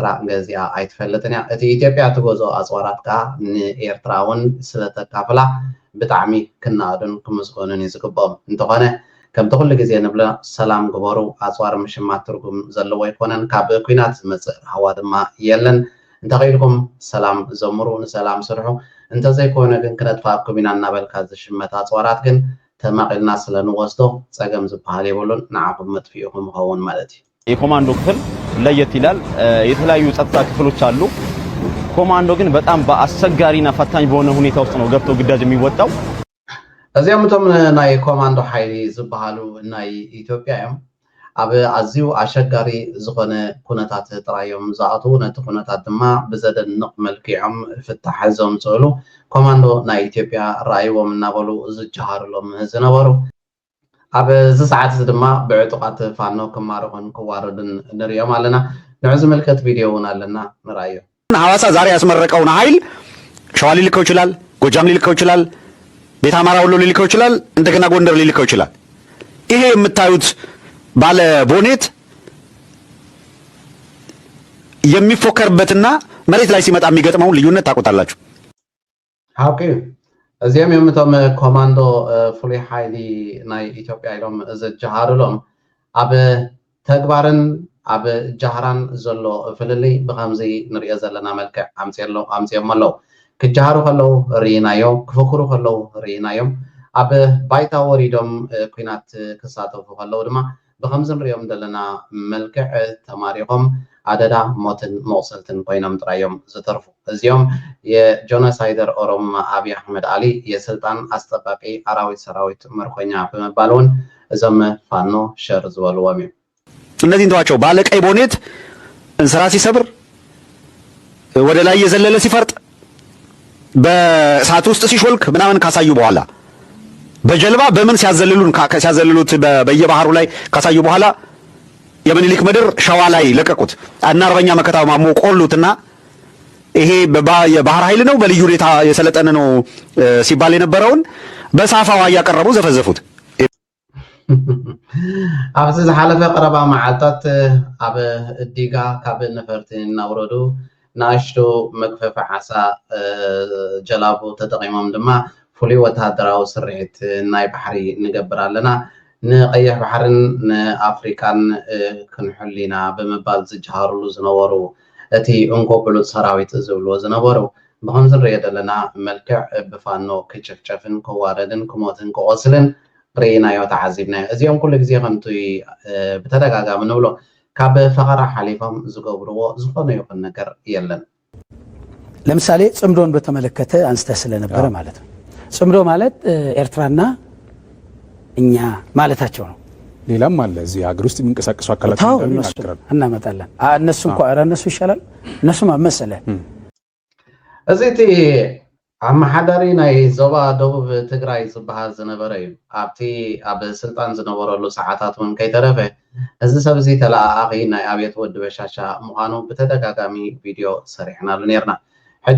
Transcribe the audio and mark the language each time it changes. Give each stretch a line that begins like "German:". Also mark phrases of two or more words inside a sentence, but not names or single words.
Tigrinya: ገዚኣ ኣይትፈልጥን እያ። እቲ ኢትዮጵያ ትገዝኦ ኣፅዋራት ከዓ ንኤርትራ እውን ስለተካፍላ ብጣዕሚ ክናኣዱን ክምስገኑን እዩ ዝግብኦም። እንተኾነ ከምቲ ኩሉ ግዜ ንብሎ ሰላም ግበሩ ኣፅዋር ምሽማት ትርጉም ዘለዎ ኣይኮነን። ካብ ኩናት ዝመፅእ ረሃዋ ድማ የለን። እንተኸኢልኩም ሰላም ዘምሩ ንሰላም ስርሑ እንተዘይኮነ ግን ክነጥፋኩም ኢና እናበልካ ዝሽመት ኣፅዋራት ግን ተማቂልና ስለንወስዶ ፀገም ዝበሃል የብሉን ንዓኹም መጥፊኡኩም ይኸውን ማለት እዩ።
Amharic: የኮማንዶ ክፍል ለየት ይላል። የተለያዩ ጸጥታ ክፍሎች አሉ። ኮማንዶ ግን በጣም በአስቸጋሪና ፈታኝ በሆነ ሁኔታ ውስጥ ነው ገብቶ ግዳጅ የሚወጣው።
Tigrinya: እዚኦም እቶም ናይ ኮማንዶ ሓይሊ ዝበሃሉ ናይ ኢትዮጵያ እዮም። ኣብ ኣዝዩ ኣሸጋሪ ዝኾነ ኩነታት ጥራዮም ዝኣትዉ ነቲ ኩነታት ድማ ብዘደንቕ መልኪዖም ፍታሕ ዘምፅእሉ ኮማንዶ ናይ ኢትዮጵያ ራእይዎም እናበሉ ዝጀሃርሎም ዝነበሩ ኣብ እዚ ሰዓት እዚ ድማ ብዕጡቃት ፋኖ ክማርኹን ክዋረዱን ንሪኦም ኣለና። ንዑ ዝምልከት ቪድዮ እውን ኣለና ንራእዮ።
Amharic: ሐዋሳ ዛሬ ያስመረቀውን ኃይል ሸዋ ሊልከው ይችላል፣ ጎጃም ሊልከው ይችላል፣ ቤት አማራ ወሎ ሊልከው ይችላል፣ እንደገና ጎንደር ሊልከው ይችላል። ይሄ የምታዩት ባለ ቦኔት የሚፎከርበትና መሬት ላይ ሲመጣ የሚገጥመውን ልዩነት ታውቁታላችሁ።
Tigrinya: ኦኬ እዚኦም የምቶም ኮማንዶ ፍሉይ ሓይሊ ናይ ኢትዮጵያ ኢሎም ዝጀሃርሎም ኣብ ተግባርን ኣብ ጃህራን ዘሎ ፍልልይ ብከምዚ ንሪኦ ዘለና መልክዕ ኣምፅኦም ኣለዉ። ክጀሃሩ ከለዉ ርኢናዮ፣ ክፍክሩ ከለዉ ርኢናዮም። ኣብ ባይታ ወሪዶም ኩናት ክሳተፉ ከለዉ ድማ ብከምዚ ንሪኦም ዘለና መልክዕ ተማሪኾም አደዳ ሞትን መቁሰልትን ኮይኖም ጥራዮም ዝተርፉ እዚኦም
Amharic: የጆኖሳይደር ኦሮሞ አብይ አህመድ አሊ የስልጣን አስጠባቂ አራዊት ሰራዊት ምርኮኛ በመባሉን
Tigrinya: እዞም ፋኖ ሸር ዝበልዎም እዮም።
Amharic: እነዚህን ተዋቸው። ባለቀይ ቦኔት እንስራ ሲሰብር ወደ ላይ የዘለለ ሲፈርጥ በእሳት ውስጥ ሲሾልክ ምናምን ካሳዩ በኋላ በጀልባ በምን ሲያዘልሉት በየባህሩ ላይ ካሳዩ በኋላ የምኒልክ ምድር ሸዋ ላይ ለቀቁት እና አርበኛ መከታው ማሞ ቆሉትና ይሄ የባህር ኃይል ነው በልዩ ሁኔታ የሰለጠነ ነው ሲባል የነበረውን በሳፋዋ እያቀረቡ ዘፈዘፉት።
Tigrinya: ኣብዚ ዝሓለፈ ቀረባ መዓልታት ኣብ እዲጋ ካብ ነፈርቲ እናውረዱ ናሽቶ መግፈፊ ዓሳ ጀላቡ ተጠቂሞም ድማ ፍሉይ ወታደራዊ ስርሒት ናይ ባሕሪ ንገብር ኣለና ንቀይሕ ባሕርን ንኣፍሪካን ክንሕሊና ብምባል ዝጀሃርሉ ዝነበሩ እቲ እንኮ ብሉፅ ሰራዊት ዝብልዎ ዝነበሩ ብከምዚ ንሪኦ ዘለና መልክዕ ብፋኖ ክጭፍጨፍን ክዋረድን ክሞትን ክቆስልን ርኢናዮ ተዓዚብናዮ እዚኦም ኩሉ ግዜ ከምቲ ብተደጋጋሚ ንብሎ ካብ ፈቐራ ሓሊፎም ዝገብርዎ ዝኾነ ይኹን ነገር የለን።
Amharic: ለምሳሌ ጽምዶን በተመለከተ አንስተ ስለነበረ ማለት ነው። ጽምዶ ማለት ኤርትራና እኛ ማለታቸው ነው። ሌላም አለ እዚህ ሀገር ውስጥ የሚንቀሳቀሱ አካላት እንደሚናገራሉ እናመጣለን። እነሱ እንኳን ኧረ እነሱ ይሻላል እነሱም አመሰለ
Tigrinya: እዚቲ ኣመሓዳሪ ናይ ዞባ ደቡብ ትግራይ ዝበሃል ዝነበረ እዩ ኣብቲ ኣብ ስልጣን ዝነበረሉ ሰዓታት እውን ከይተረፈ እዚ ሰብ እዚ ተለኣኺ ናይ ኣብየት ወዲ በሻሻ ምዃኑ ብተደጋጋሚ ቪድዮ ሰሪሕናሉ ነርና ሕጂ